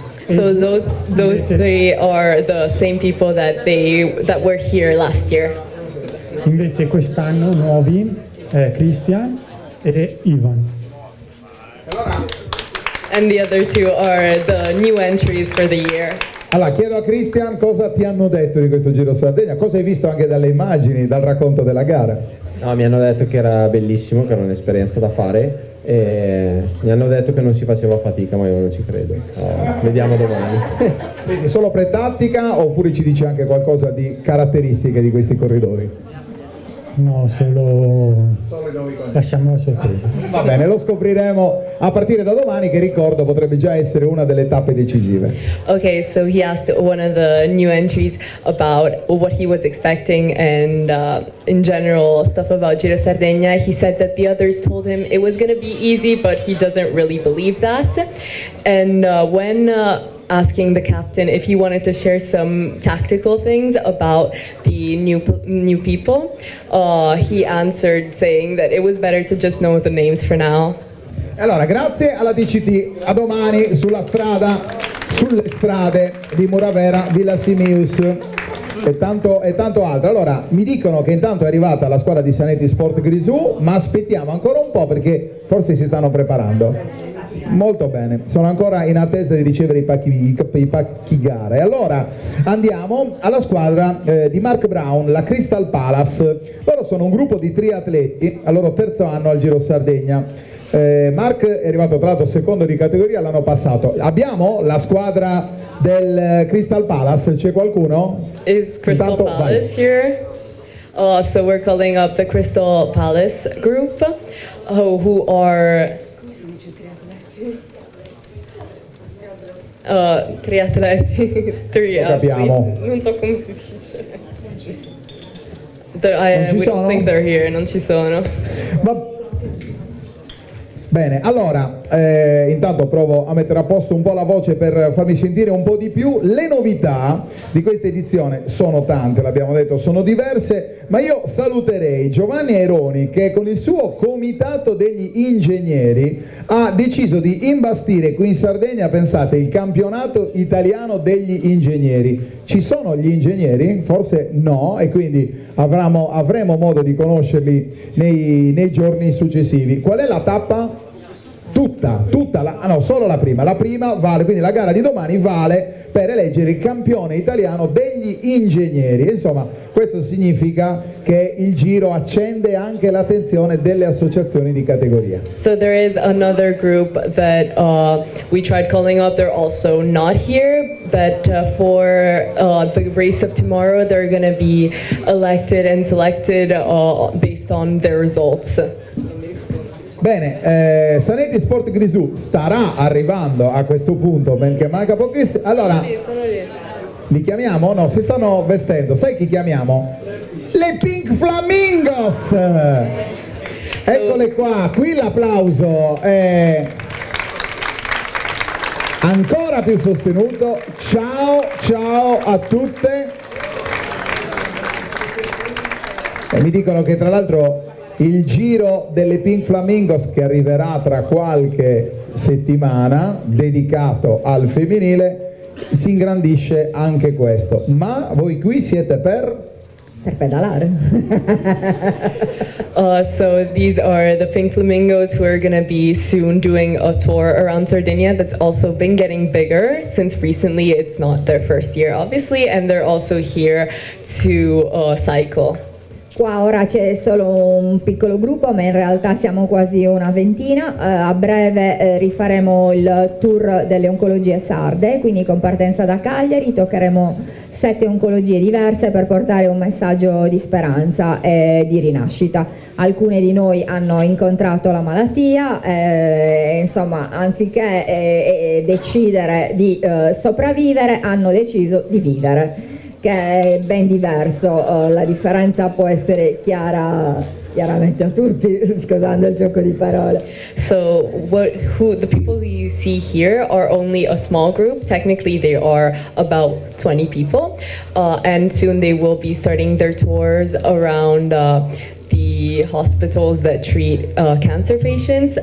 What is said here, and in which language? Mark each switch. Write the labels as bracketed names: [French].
[English] So those three are the same people that were here last year. [Italian] Invece quest'anno nuovi Christian e Ivan. [English] And the other two are the new entries for the year. [Italian] Allora, chiedo a Christian cosa ti hanno detto di questo Giro Sardegna, cosa hai visto anche dalle immagini, dal racconto della gara. No, mi hanno detto che era bellissimo, che era un'esperienza da fare e mi hanno detto che non si faceva fatica, ma io non ci credo. Vediamo domani. Quindi solo pretattica oppure ci dice anche qualcosa di caratteristiche di questi corridori? No, solo lasciamo la sorpresa. Va bene, lo scopriremo a partire da domani, che ricordo potrebbe già essere una delle tappe decisive. [English] Okay, so he asked one of the new entries about what he was expecting and in general stuff about Giro Sardegna. He said that the others told him it was going to be easy, but he doesn't really believe that. And when asking the captain if he wanted to share some tactical things about the new people, he answered saying that it was better to just know the names for now. [Italian] Allora, grazie alla DCT, a domani sulle strade di Muravera, Villa Simius e tanto altro. Allora, mi dicono che intanto è arrivata la squadra di Sanetti Sport Grisù, ma aspettiamo ancora un po' perché forse si stanno preparando. Molto bene, sono ancora in attesa di ricevere i pacchi gara. E allora andiamo alla squadra di Mark Brown, la Crystal Palace. Loro sono un gruppo di triatleti al loro terzo anno al Giro Sardegna. Mark è arrivato tra l'altro secondo di categoria l'anno passato. Abbiamo la squadra del Crystal Palace, c'è qualcuno? [English] Is Crystal [Italian] Intanto, [English] Palace [Italian] vai. [English] here? So we're calling up the Crystal Palace group, who are triatleti, three [Italian] capiamo. athletes. Non so come si dice. [English] We don't think they're here, [Italian] non ci sono. Bene, allora, intanto provo a mettere a posto un po' la voce per farmi sentire un po' di più. Le novità di questa edizione sono tante, l'abbiamo detto, sono diverse, ma io saluterei Giovanni Aironi che con il suo comitato degli ingegneri ha deciso di imbastire qui in Sardegna, pensate, il campionato italiano degli ingegneri. Ci sono gli ingegneri? Forse no, e quindi avremo modo di conoscerli nei giorni successivi. Qual è la tappa? Tutte solo la prima vale, quindi la gara di domani vale per eleggere il campione italiano degli ingegneri. Insomma, questo significa che il giro accende anche l'attenzione delle associazioni di categoria. [English] So there is another group that we tried calling up. They're also not here. That for the race of tomorrow, they're going to be elected and selected based on their results. [Italian] Bene, Sanetti Sport Grisù starà arrivando a questo punto, perché manca pochissimo. Allora, li chiamiamo? No, si stanno vestendo. Sai chi chiamiamo? Le Pink Flamingos! Eccole qua, qui l'applauso è ancora più sostenuto. Ciao a tutte. E mi dicono che tra l'altro il giro delle Pink Flamingos, che arriverà tra qualche settimana, dedicato al femminile, si ingrandisce anche questo. Ma voi qui siete per pedalare. [English] So these are the Pink Flamingos who are going to be soon doing a tour around Sardinia that's also been getting bigger since recently. It's not their first year, obviously, and they're also here to cycle. [Italian] Qua ora c'è solo un piccolo gruppo, ma in realtà siamo quasi una ventina. A breve rifaremo il tour delle oncologie sarde, quindi con partenza da Cagliari toccheremo 7 oncologie diverse per portare un messaggio di speranza e di rinascita. Alcune di noi hanno incontrato la malattia, insomma, anziché decidere di sopravvivere, hanno deciso di vivere, che è ben diverso. La differenza può essere chiaramente a tutti, scusando il gioco di parole. [English] So the people who you see here are only a small group. Technically they are about 20 people, and soon they will be starting their tours around the hospitals that treat cancer patients.